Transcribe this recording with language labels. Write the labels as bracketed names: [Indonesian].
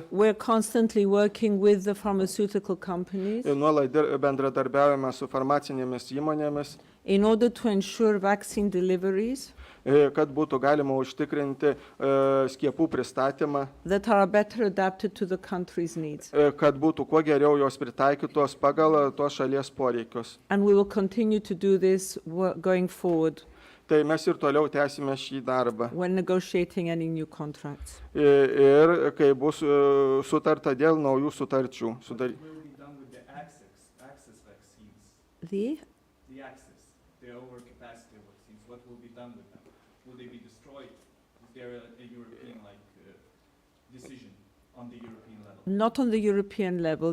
[English] We're constantly working with the pharmaceutical companies. [Lithuanian] Nuolat bendradarbiaujame su farmacinėmis įmonėmis. [English] In order to ensure vaccine deliveries [Lithuanian] kad būtų galima užtikrinti skiepų pristatymą, [English] that are better adapted to the country's needs. [Lithuanian] Kad būtų kuo geriau jos pritaikytos pagal tos šalies poreikius. [English] And we will continue to do this going forward. [Lithuanian] Tai mes ir toliau tęsime šį darbą. [English] When negotiating any new contracts. [Lithuanian] Ir kai bus sutarta dėl naujų sutarčių. [English] What will be done with the access vaccines? The access, the overcapacity vaccines, what will be done with them? Will they be destroyed? Is there a European decision on the European level? Not on the European level.